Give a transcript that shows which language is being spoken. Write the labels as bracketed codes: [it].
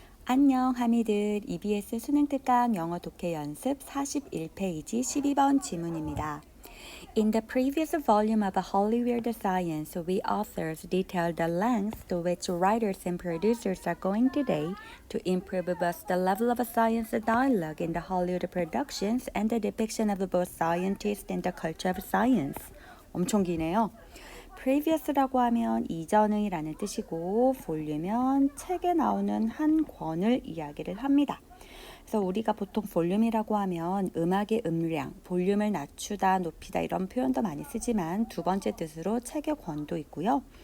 [ko] 안녕 하미들 EBS 수능 특강 영어 독해 연습 41페이지 12번 지문입니다. [en] In the previous volume of Hollywood Science, we authors detailed the lengths to which writers and producers are going today to improve both the level of science dialogue in the Hollywood productions and the depiction of both scientists and the culture of science. [ko] 엄청 기네요. previous라고 하면 이전의 라는 뜻이고 볼륨은 책에 나오는 한 권을 이야기를 합니다. 그래서 우리가 보통 볼륨이라고 하면 음악의 음량, 볼륨을 낮추다, 높이다 이런 표현도 많이 쓰지만 두 번째 뜻으로 책의 권도 있고요.